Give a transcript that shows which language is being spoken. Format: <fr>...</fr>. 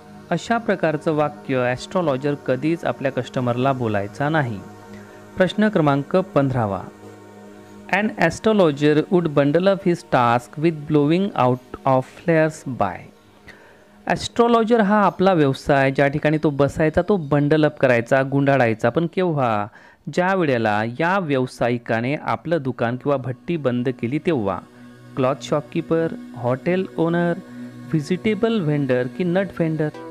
<mr>अशा प्रकारचं वाक्य ॲस्ट्रॉलॉजर कधीच आपल्या कस्टमरला बोलायचा नाही. प्रश्न क्रमांक 15.</mr> <en>An astrologer would bundle up his task with blowing out of flares by.</en> <mr>Astrologer हा आपला व्यवसाय ज्या ठिकाणी तो बसायचा तो बंडल अप करायचा, गुंडाळायचा. पण केव्हा? ज्या वेळेला या व्यावसायिकाने आपलं दुकान किंवा भट्टी बंद केली तेव्हा.</mr> <en>Cloth shopkeeper, hotel owner, vegetable vendor की nut vendor?</en>